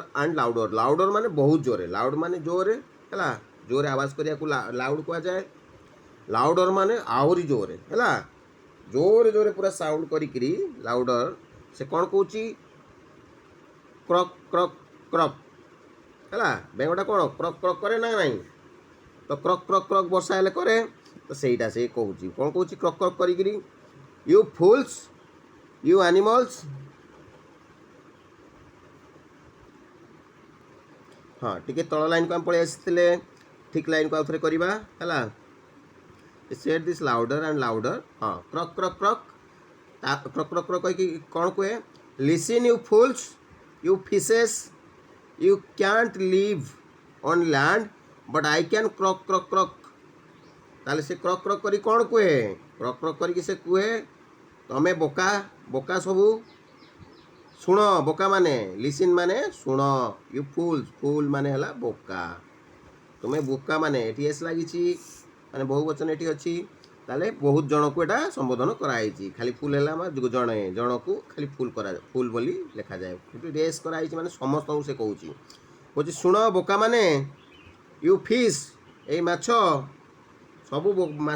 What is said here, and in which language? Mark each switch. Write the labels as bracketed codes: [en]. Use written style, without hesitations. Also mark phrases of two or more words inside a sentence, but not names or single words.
[or] ଆଣ୍ଡ ଲାଉଡ଼ର ଲାଉଡ଼ର ମାନେ ବହୁତ ଜୋରେ ଲାଉଡ଼ ମାନେ ଜୋରେ ହେଲା ଜୋରେ ଆବାଜ କରିବାକୁ ଲାଉଡ଼ କୁହାଯାଏ ଲାଉଡ଼ର ମାନେ ଆହୁରି ଜୋରେ ହେଲା ଜୋରେ ଜୋରେ ପୁରା ସାଉଣ୍ଡ କରିକିରି ଲାଉଡ଼ର ସେ କ'ଣ କହୁଛି କ୍ରକ୍ କ୍ରକ୍ କ୍ରକ୍ ହେଲା ବେଙ୍ଗଟା କ'ଣ କ୍ରକ୍ କ୍ରକ୍ କରେ ନା ନାହିଁ ତ କ୍ରକ୍ କ୍ରକ୍ କ୍ରକ୍ ବର୍ଷା ହେଲେ କରେ ତ ସେଇଟା ସେ କହୁଛି କ'ଣ କହୁଛି କ୍ରକ୍ କ୍ରକ୍ କରିକିରି [en] you fools you animals [or] ହଁ ଟିକେ ତଳ ଲାଇନ୍କୁ ଆମେ ପଳେଇ ଆସିଥିଲେ ଠିକ୍ ଲାଇନ୍କୁ ଆଉ ଥରେ କରିବା ହେଲା [en] said this louder and louder [or] ହଁ କ୍ରକ୍ କ୍ରକ୍ କ୍ରକ୍ କ୍ରକ୍ କ୍ରକ୍ କ୍ରକ୍ କହିକି କ'ଣ କୁହେ [en] listen you fools you fishes you can't live on land but I can croak croak croak [or] ତାହେଲେ ସେ କ୍ରକ୍ କ୍ରକ୍ କରି କ'ଣ କୁହେ କ୍ରକ୍ କ୍ରକ୍ କରିକି ସେ କୁହେ ତମେ ବୋକା ବୋକା ସବୁ ଶୁଣ ବୋକା ମାନେ ଲିସିନ୍ ମାନେ ଶୁଣ [en] you fools [or] ଫୁଲ୍ ମାନେ ହେଲା ବୋକା ତୁମେ ବୋକା ମାନେ ଏଠି ଏସ୍ ଲାଗିଛି ମାନେ ବହୁ ବଚନ ଏଠି ଅଛି ତାହେଲେ ବହୁତ ଜଣକୁ ଏଇଟା ସମ୍ବୋଧନ କରାଯାଇଛି ଖାଲି ଫୁଲ୍ ହେଲା ଜଣେ ଜଣକୁ ଖାଲି ଫୁଲ୍ ବୋଲି ଲେଖାଯାଏ କିନ୍ତୁ ରେସ୍ କରାଯାଇଛି ମାନେ ସମସ୍ତଙ୍କୁ ସେ କହୁଛି କହୁଛି ଶୁଣ ବୋକା ମାନେ [en] you fish [or] ଏଇ ମାଛ ସବୁ ମାଛ